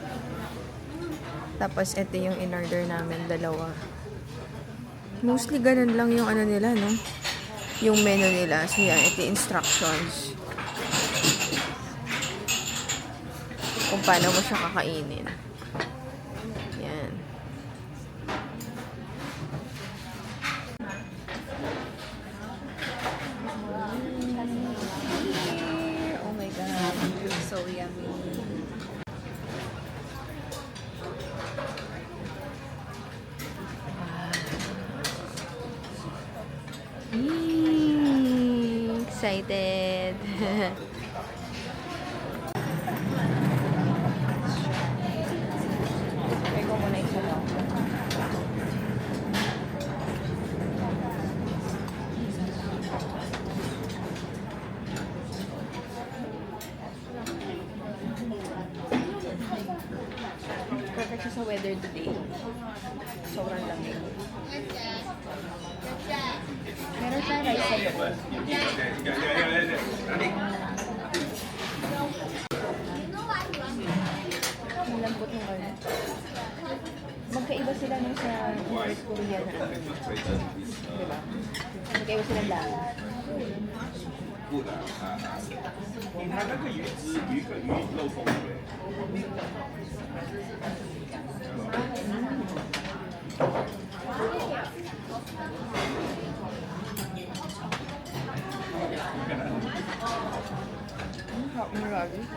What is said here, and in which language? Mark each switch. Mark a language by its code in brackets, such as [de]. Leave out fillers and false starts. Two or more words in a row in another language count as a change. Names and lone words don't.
[tl] Tapos ito yung in-order namin, dalawa. Mostly ganun lang yung ano nila, no? Yung menu nila. So yan, ito yung instructions. Kung paano mo siya kakainin. Yan. [en] Oh my God. So yummy. Excited. [tl] Try ko muna isa lang. Perfect siya sa [en] weather today. [tl] Sobrang lamig. Meron siya rice sa loob. Malambot ng ano. Magkaiba sila nung sa North Korea na ano. Diba? Magkaiba silang lahat. [zh] 你看那个鱼是鱼肉风味。 [tl] Marami.